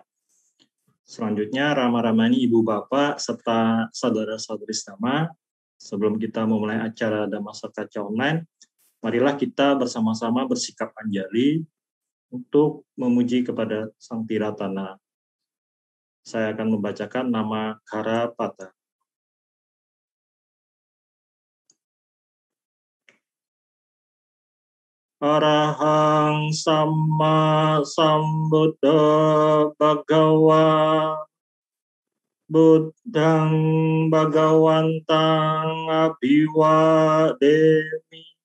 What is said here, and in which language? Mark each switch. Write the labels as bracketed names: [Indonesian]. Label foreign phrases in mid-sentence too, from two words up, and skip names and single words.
[Indonesian] Selanjutnya, Rama-Ramani Ibu Bapak serta saudara-saudari Dhamma, sebelum kita memulai acara Dhammasakaca Online, marilah kita bersama-sama bersikap anjali untuk memuji kepada Sang Tiratana. Saya akan membacakan nama Karapata. [Pali] Arahang Samma Sambuddha Bhagawa Buddhang Bhagawantang Abhiwademi